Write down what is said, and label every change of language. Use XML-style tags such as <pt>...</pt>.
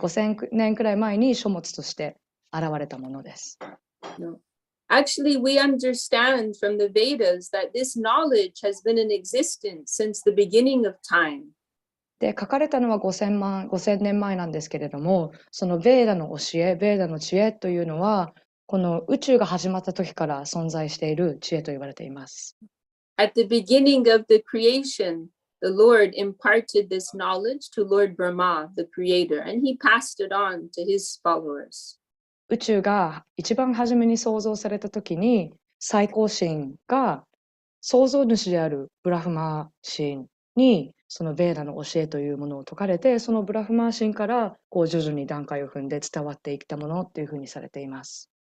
<ja>5000年くらい前に書物として現れたものです。</ja> <en>No. Actually, we understand from the Vedas that this knowledge has been in existence since the beginning of time.</en> <ja>で、書かれたのは5000年前なんですけれども、そのベーダの教え、ベーダの知恵というのは、この宇宙が始まった時から存在している知恵と言われています。</ja> <en>At the beginning of the creation, the Lord imparted this knowledge to Lord Brahma, the creator, and he passed it on to his followers.</en> <ja>宇宙が一番初めに創造された時に、最高神が創造主であるブラフマ神にそのベーダの教えというものを説かれて、そのブラフマ神からこう徐々に段階を踏んで伝わっていったものっていうふうにされています。</ja>